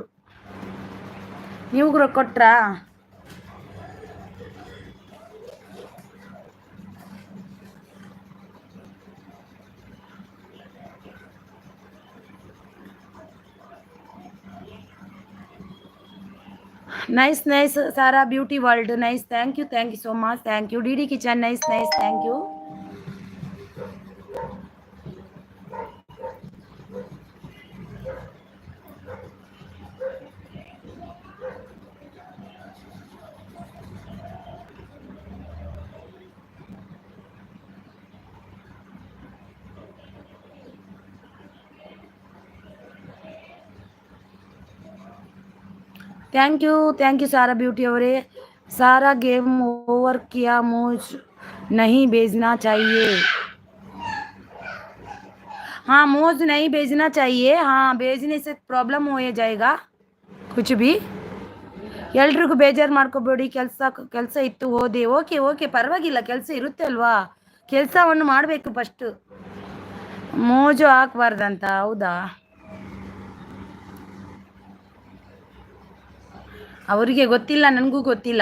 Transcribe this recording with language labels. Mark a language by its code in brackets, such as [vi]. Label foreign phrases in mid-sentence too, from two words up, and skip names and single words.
[kn] ನೀವು ಕೂಡ ಕೊಟ್ರಾ? [en] nice nice Sara Beauty World, nice. thank you so much. thank you DD Kitchen, nice nice, thank you. thank you Sara Beauty ಅವರೇ. [hi] सारा [en] game over [hi] किया, मुझ नहीं भेजना चाहिए. हाँ मुझ नहीं भेजना चाहिए. हाँ भेजने से प्रॉब्लम हो जाएगा कुछ भी. [kn] ಎಲ್ರಿಗೂ ಬೇಜಾರು ಮಾಡ್ಕೋಬೇಡಿ. ಕೆಲಸ ಇತ್ತು ಹೋದೆ. ಓಕೆ ಪರವಾಗಿಲ್ಲ, ಕೆಲಸ ಇರುತ್ತೆ ಅಲ್ವಾ, ಕೆಲಸವನ್ನು ಮಾಡಬೇಕು ಫಸ್ಟ್. ಮೋಜು ಹಾಕ್ಬಾರ್ದಂತ. ಹೌದಾ? ಅವರಿಗೆ ಗೊತ್ತಿಲ್ಲ, ನನಗೂ ಗೊತ್ತಿಲ್ಲ.